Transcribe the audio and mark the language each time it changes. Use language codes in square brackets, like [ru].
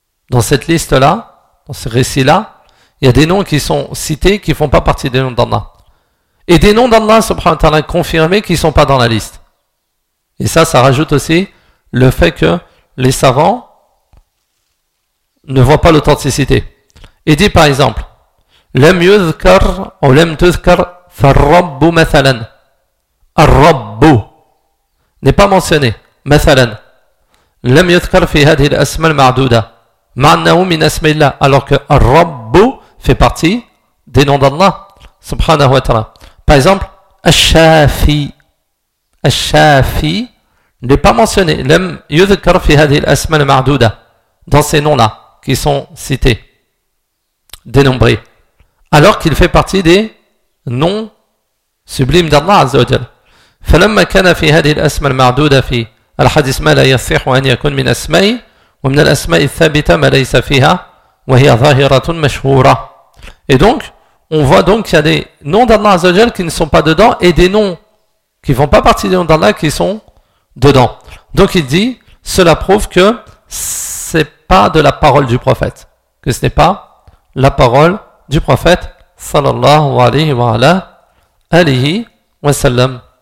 [fr] Dans cette liste-là, dans ce récit-là, il y a des noms qui sont cités qui ne font pas partie des noms d'Allah. Et des noms d'Allah, subhanahu wa ta'ala, confirmés qui ne sont pas dans la liste. Et ça rajoute aussi le fait que les savants ne voient pas l'authenticité. Il dit par exemple, [ar] لم يذكر أو لم تذكر فالرب مثلا. [fr] الرب n'est pas mentionné. [ar] مثلا. لم يذكر في هذه الأسماء المعدودة. معناه من أسماء الله. [fr] Alors que الرب fait partie des noms d'Allah. [ar] سبحانه وتعالى. [fr] Par exemple, الشافي. الشافي n'est pas mentionné. [ar] لم يذكر في هذه الأسماء المعدودة [fr] dans ces noms-là qui sont cités, dénombrés, alors qu'il fait partie des noms sublimes d'Allah عز وجل. [ar] فلما كان في هذه الأسماء المعدودة في الحديث ما لا يصح أن يكون من أسماء ومن الأسماء الثابتة ما ليس فيها وهي ظاهرة مشهورة. [fr] Et donc, on voit donc qu'il y a des noms d'Allah عز وجل qui ne sont pas dedans et des noms qui ne font pas partie des noms d'Allah qui sont dedans. Donc il dit, cela prouve que c'est pas de la parole du prophète. Que ce n'est pas la parole du prophète, sallallahu alayhi wa ala, alayhi wa sallam.